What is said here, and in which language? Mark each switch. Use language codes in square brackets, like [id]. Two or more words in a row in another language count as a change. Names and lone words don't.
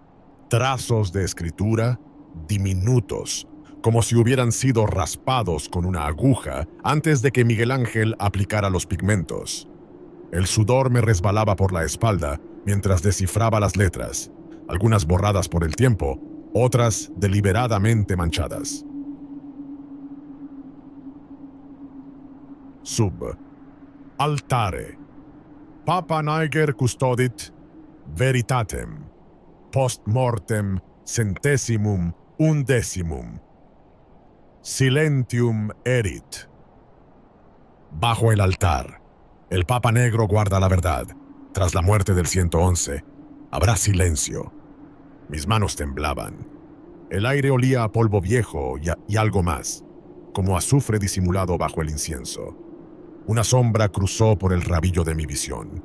[es] Trazos de escritura diminutos, como si hubieran sido raspados con una aguja antes de que Miguel Ángel aplicara los pigmentos. El sudor me resbalaba por la espalda mientras descifraba las letras, algunas borradas por el tiempo, otras deliberadamente manchadas. [la] Sub. Altare. Papa Niger custodit veritatem. Post mortem centesimum undecimum. Silentium erit. [es] Bajo el altar, el Papa Negro guarda la verdad. Tras la muerte del 111, habrá silencio. Mis manos temblaban. El aire olía a polvo viejo y algo más, como azufre disimulado bajo el incienso. Una sombra cruzó por el rabillo de mi visión.